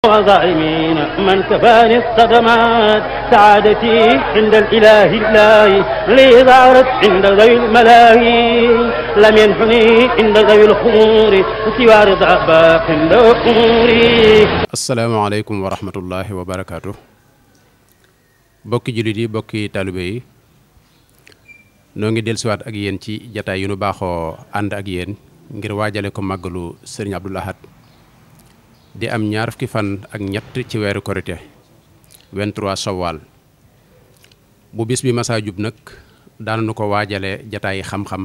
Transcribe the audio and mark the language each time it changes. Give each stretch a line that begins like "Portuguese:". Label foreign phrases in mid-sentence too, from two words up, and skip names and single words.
Arabic: وظالمين من كفاني الصدمات سعادتي عند الإله الله لي ظهرت عند ذوي الملاهي لم ينحني عند ذوي الخمور سوى رضا باق الأمور. السلام عليكم ورحمة الله وبركاته.
Wolof: bokki jullit yi bokki taalibe yi noo ngi dellusiwaat ak yéen ci jataay yu nu baaxoo ànd ak yéen ngir waajale ko màggalu Serigne Abdoul Ahad di am ñaar fukki fan ak ñett ci weeru korite 23 Shawwal bu bis bi masaa jub nag daananu ko waajale jataay xam-xam